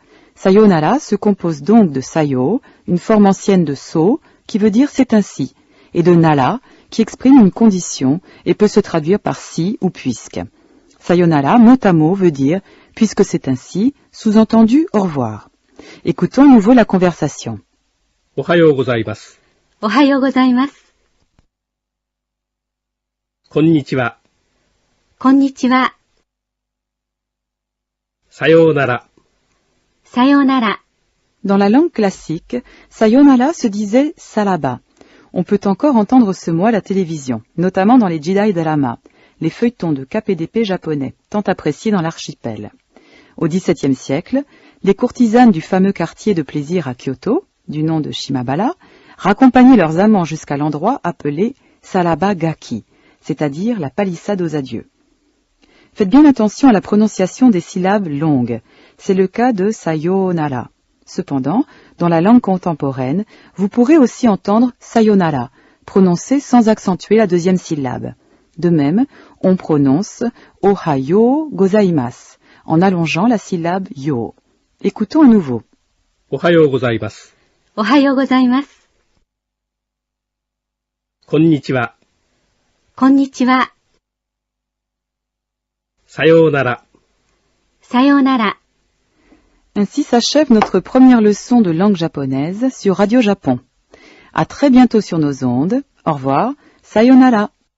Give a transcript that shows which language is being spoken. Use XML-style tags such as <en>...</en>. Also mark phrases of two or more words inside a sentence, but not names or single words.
<fr>Sayonara se compose donc de sayo, une forme ancienne de so, qui veut dire c'est ainsi, et de nara, qui exprime une condition et peut se traduire par si ou puisque. Sayonara, mot à mot, veut dire puisque c'est ainsi, sous-entendu au revoir. Écoutons à nouveau la conversation.</fr> <ja>おはようございます. おはようございます. Konnichiwa. Konnichiwa. Sayonara. Sayonara.</ja> <fr>Dans la langue classique, sayonara se disait salaba. On peut encore entendre ce mot à la télévision, notamment dans les Jidai Drama, les feuilletons de KPDP japonais, tant appréciés dans l'archipel. Au XVIIe siècle, les courtisanes du fameux quartier de plaisir à Kyoto, du nom de Shimabara, raccompagnaient leurs amants jusqu'à l'endroit appelé Salaba Gaki, c'est-à-dire la palissade aux adieux. Faites bien attention à la prononciation des syllabes longues. C'est le cas de sayonara. Cependant, dans la langue contemporaine, vous pourrez aussi entendre sayonara, prononcé sans accentuer la deuxième syllabe. De même, on prononce</fr> <ja>おはようございます,</ja> <fr>en allongeant la syllabe yo. Écoutons à nouveau.</fr> <ja>おはようございます. おはようございます. Konnichiwa. Konnichiwa. Sayonara. Sayonara.</ja> <fr>Ainsi s'achève notre première leçon de langue japonaise sur Radio Japon. À très bientôt sur nos ondes. Au revoir.</fr> <ja>Sayonara.</ja>